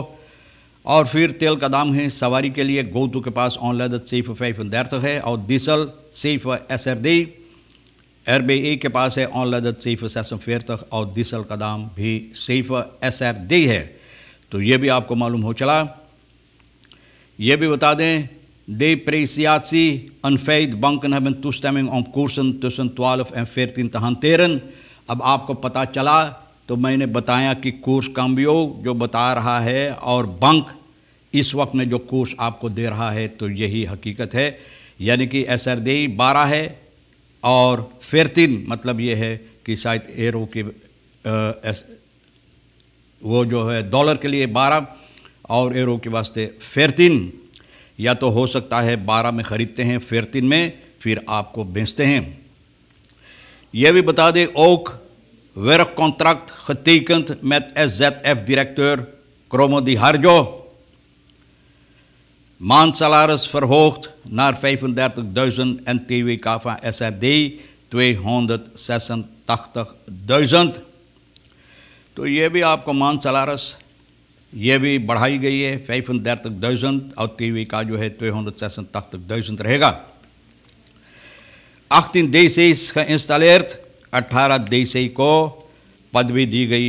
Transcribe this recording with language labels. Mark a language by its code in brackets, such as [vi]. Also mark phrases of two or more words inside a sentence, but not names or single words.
[hns] और फिर तेल का दाम है सवारी के लिए गोतू के पास ऑनलाइन 35 है और डीजल 7 RBE के पास है ऑनलाइन 46 और डीजल का दाम भी 7 है। तो ये भी आपको मालूम हो चला। ये भी बता दें [nl] depreciatie een feit, banken hebben toestemming om koersen tussen 12 en 14 te hanteren। [hns] अब आपको पता चला तो मैंने बताया कि कोर्स काम्बियो जो बता रहा है और बैंक इस वक्त में जो कोर्स आपको दे रहा है तो यही हकीकत है। यानी कि SRD 12 है और 14 मतलब ये है कि शायद यूरो के वो जो है डॉलर के लिए 12 और यूरो के वास्ते 14, या तो हो सकता है 12 में ख़रीदते हैं 14 में फिर आपको बेचते हैं। यह भी बता दें [nl] ook werkcontract getekend met SZF-directeur Kromo Di Harjo, maandsalaris verhoogd naar 35.000 en TWK van SRD 286.000। [hns] तो ये भी आपको maandsalaris ये भी बढ़ाई गई है 35.000 और टीवी का जो है 286.000 रहेगा। 18 [nl] DC's geïnstalleerd, [hns] 18 DC को पदवी दी गई।